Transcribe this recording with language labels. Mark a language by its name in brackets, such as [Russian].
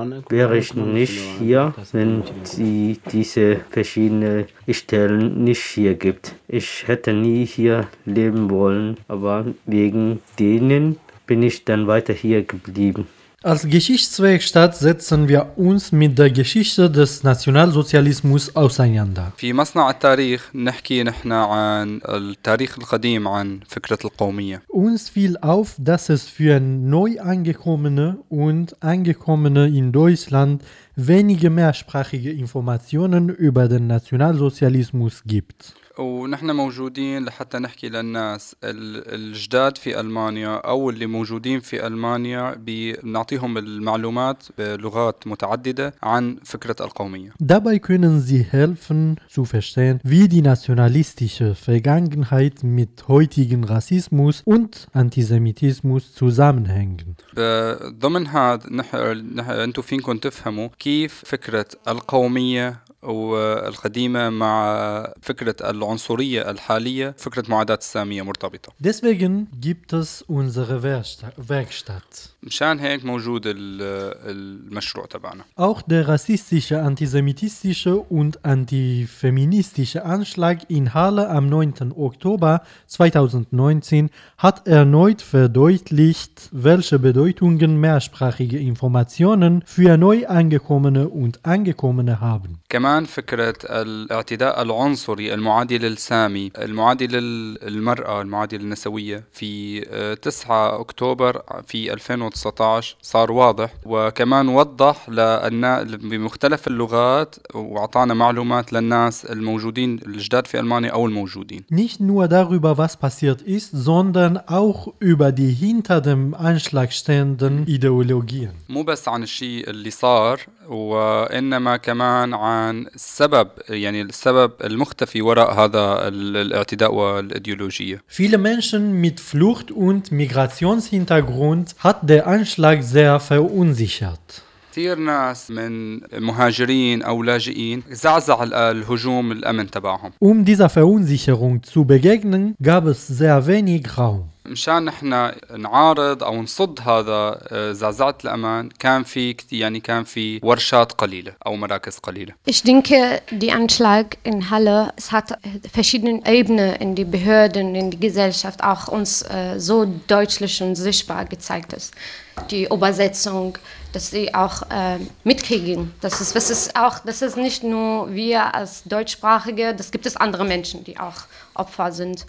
[German] Wäre ich nicht hier, wenn sie diese verschiedenen Stellen nicht hier gibt. Ich hätte nie hier leben wollen, aber wegen denen bin ich dann weiter hier geblieben. Als Geschichtswerkstatt setzen wir uns mit der Geschichte des Nationalsozialismus auseinander. Für [Arabic] مصنع التاريخ نحكي نحن عن التاريخ القديم عن فكرة القومية. [German] Uns fiel auf, dass es für Neuangekommene und Angekommene in Deutschland wenige mehrsprachige Informationen über den Nationalsozialismus gibt. [Arabic] ونحن موجودين لحتى نحكي للناس الجداد في ألمانيا أو اللي موجودين في ألمانيا بنعطيهم المعلومات بلغات متعددة عن فكرة القومية. [German] Dabei können Sie helfen zu verstehen, wie die nationalistische Vergangenheit mit heutigen Rassismus und Antisemitismus zusammenhängen. [Arabic] ضمن هذا أنتوا فينكم تفهموا كيف فكرة القومية والقديمة مع فكرة العنصرية الحالية فكرة معاداة السامية مرتبطة. [German] Deswegen gibt es unsere Werkstatt. [Arabic] مشان هيك موجود المشروع تبعنا. [German] Auch der rassistische, antisemitistische und antifeministische Anschlag in Halle am 9. Oktober 2019 hat erneut verdeutlicht, welche Bedeutungen mehrsprachige Informationen für Neuangekommene und Angekommene haben. [Arabic] كمان فكرة الاعتداء العنصري المعادي للسامي، المعادي للمرأة، المعادي للنسوية، في 9 أكتوبر في 2019 صار واضح، وكمان وضح بمختلف اللغات وعطانا معلومات للناس الموجودين الجداد في ألمانيا أو الموجودين. [German] Nicht nur darüber, was passiert ist, sondern auch über die hinter dem Anschlag stehenden Ideologien. [Arabic] مو بس عن الشيء اللي صار، وإنما كمان عن السبب، يعني السبب المختفي وراء هذا الاعتداء والإيديولوجية. [German] Viele Menschen mit Flucht- und Migrationshintergrund hat der Anschlag sehr verunsichert. [Arabic] كثير ناس من مهاجرين أو لاجئين زعزع الهجوم الأمن تبعهم. [German] Dieser Verunsicherung zu begegnen, gab es sehr wenig Raum. [Arabic] مشان احنا نعارض او نصد هذا زعزعة الامان كان في يعني كان في ورشات قليله او مراكز قليله. [German] Ich denke, die Anschlag in Halle, es hat verschiedene Ebenen in die Behörden, in die Gesellschaft auch uns so deutlich und sichtbar gezeigt ist. Die Übersetzung, dass sie auch mitkriegen. Das ist nicht nur wir als Deutschsprachige, das gibt es andere Menschen, die auch Opfer sind.